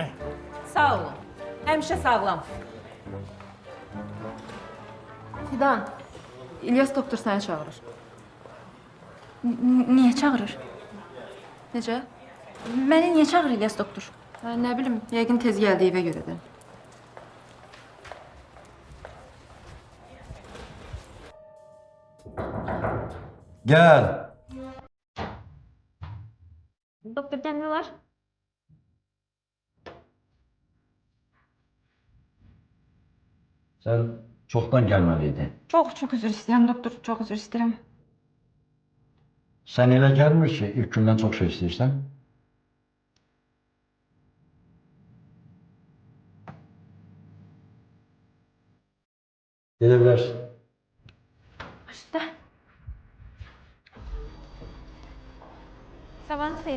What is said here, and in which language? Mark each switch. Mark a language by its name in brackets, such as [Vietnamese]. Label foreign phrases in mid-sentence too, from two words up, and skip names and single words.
[Azerbaijani] Sağ olun. Həmişə sağlam. Fidan, İlyas doktor səni çağırır. Niyə çağırır? Necə? Məni niyə çağırır İlyas doktor? Hə, nə bilim, yəqin tez gəldi evə görə də. [Turkish] Gel. Doktor ne var? Sen çoktan gelmeliydin. Çok özür istedim doktor, çok özür istedim. [Azerbaijani] Sen elə gelmiş ki, ilk gündən [Turkish] çok şey [Azerbaijani] istəyirsən. Gedə bilərsin. Başta. Sabahın xeyir.